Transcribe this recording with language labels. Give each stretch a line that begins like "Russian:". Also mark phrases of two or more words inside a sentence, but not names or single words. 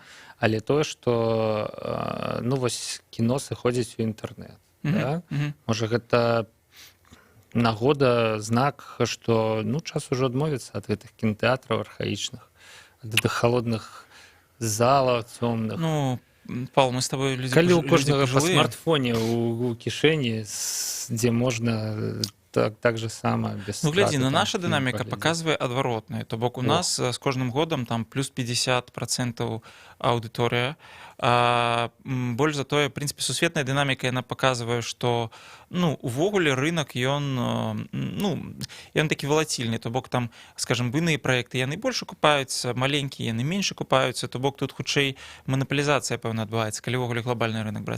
Belarusian: Але тое, што, ну, вось кіно сыходзіць у інтэрнэт. Да? Можа, гэта нагода, знак, што, ну, час ужо адмовіцца ад гэтых кінотэатраў архаічных, ад гэтых холодных зала цёмных. Ну, Павел,
Russian: мы с тобой люди
Belarusian: калі у кожнага па смартфоне у кішэні, дзе можна так же само без ну, глядзі, на наша дынаміка паказвае адваротнае. То бок у нас з кожным годам там плюс 50% аўдыторыя Больш за тое, в прынцыпе, сусветная дынаміка яна паказвае, што увогуле рынок ён такі валацільны, то бок там, скажем, буйныя праекты яны больш акупаюцца, маленькія яны менш акупаюцца, то бок тут хутчэй манапалізацыя пэўна адбываецца, калі ўвогуле глобальны рынок браць.